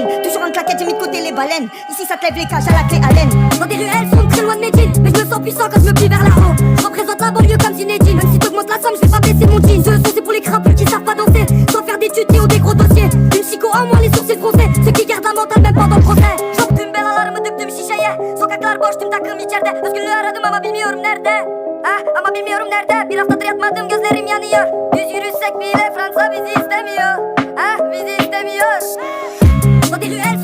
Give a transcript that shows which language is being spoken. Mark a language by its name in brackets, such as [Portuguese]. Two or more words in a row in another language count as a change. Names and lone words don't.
[French] Toujours en claquette, j'ai mis de côté les baleines. Ici, ça te lève les cages à la clé à laine. Dans des ruelles sont très loin de Medine, mais je me sens puissant quand je me plie vers là-haut. Je représente la banlieue comme Zinedine. Même si t'augmentes la somme, je vais pas baisser mon jean. Ce son c'est pour les crapauds qui savent pas danser, sans faire d'études qui ont des gros dossiers. Une chico en moins, les sourcils froncés, ceux qui gardent la mentale même pendant le procès. [Turkish] Soktum belalarımı döktüm şişeye, sokaklar boş tüm takım içeride. Özgürlüğü aradım ama bilmiyorum nerede. Ama bilmiyorum nerede. Bir haftadır yatmadım, gözlerim yanıyor. Düz yürüsek bile Fransa bizi istemiyor. Bizi istemiyor. [French] Dans des ruelles